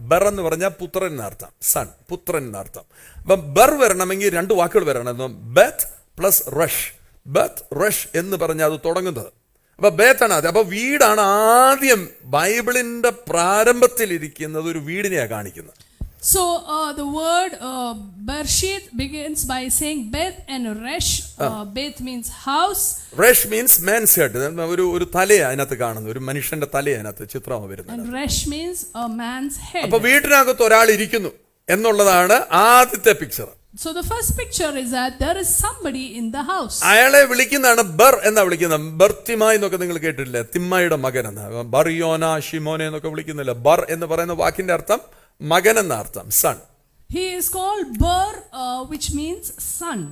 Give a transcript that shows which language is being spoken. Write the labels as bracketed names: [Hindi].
[Malayalam] ബർ എന്ന് പറഞ്ഞാൽ പുത്രൻ എന്നർത്ഥം, സൺ, പുത്രൻ എന്നർത്ഥം. അപ്പൊ ബർ വരണമെങ്കിൽ രണ്ട് വാക്കുകൾ വരണം, ബത്ത് പ്ലസ് റഷ്. ബത്ത് റഷ് എന്ന് പറഞ്ഞാൽ അത് തുടങ്ങുന്നത്. അപ്പൊ ബേത്താണ് ആദ്യം. അപ്പൊ വീടാണ് ആദ്യം ബൈബിളിന്റെ പ്രാരംഭത്തിൽ ഇരിക്കുന്നത്, ഒരു വീടിനെയാ കാണിക്കുന്നത്. [English] So the word Bereshit begins by saying Beth and Resh. Beth means house. Resh means man's head. [Malayalam] ഒരു തലയാ അതിനകത്ത് കാണുന്നത്, ഒരു മനുഷ്യന്റെ തലയാ അതിനകത്ത് ചിത്രം വരുന്നത്. [English] And Resh means a man's head. [Malayalam] അപ്പൊ വീട്ടിനകത്ത് ഒരാൾ ഇരിക്കുന്നു എന്നുള്ളതാണ് ആദ്യത്തെ picture. [English] So the first picture is that there is somebody in the house. [Malayalam] അയാളെ വിളിക്കുന്നതാണ് ബർ എന്നാ വിളിക്കുന്നത്. ബർത്തിമായി എന്നൊക്കെ നിങ്ങൾ കേട്ടിട്ടില്ലേ, തിമ്മയുടെ മകൻ എന്ന്. ബർയോന ഷിമോനെ എന്നൊക്കെ വിളിക്കുന്നില്ല. ബർ എന്ന് പറയുന്ന വാക്കിന്റെ അർത്ഥം മകൻ എന്ന അർത്ഥം, sun. [English] He is called Ber, which means son.